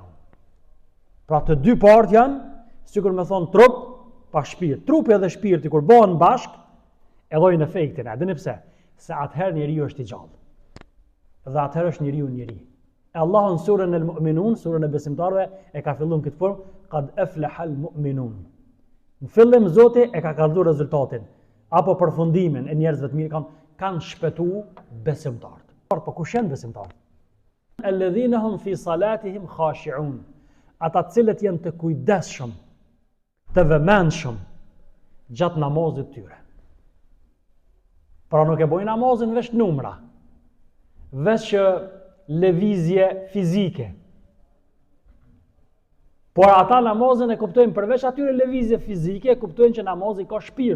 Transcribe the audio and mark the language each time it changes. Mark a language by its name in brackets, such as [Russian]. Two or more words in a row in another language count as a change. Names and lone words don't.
[Albanian] Pra të dy partë janë, sikur me thonë trup pa shpirt. Trupi edhe shpirti kur bëhen bashk, e dhojnë efektin. A dini pse? Se atëherë njeriu është i gjallë. Dhe atëherë është njeriu njeri. E Allahu në surën e Mu'minun, surën e besimtarëve, e ka filluar këtë formë, [Arabic] قد أفلح المؤمنون. [Albanian] Në fillim Zoti e ka kallëzuar rezultatin apo përfundimin e njerëzve të mirë kanë shpëtuar besimtarët. Po kush janë besimtarët? [Arabic] الذين هم في صلاتهم خاشعون. [Albanian] Ata cilët janë të kujdesshëm, të vëmendshëm gjatë namazit tyre. Pra nuk e bojnë namazin veç numra, veç lëvizje fizike. Por ata namazin e kuptojnë përveç atyre lëvizje fizike, e kuptojnë që namazi ka shpirt.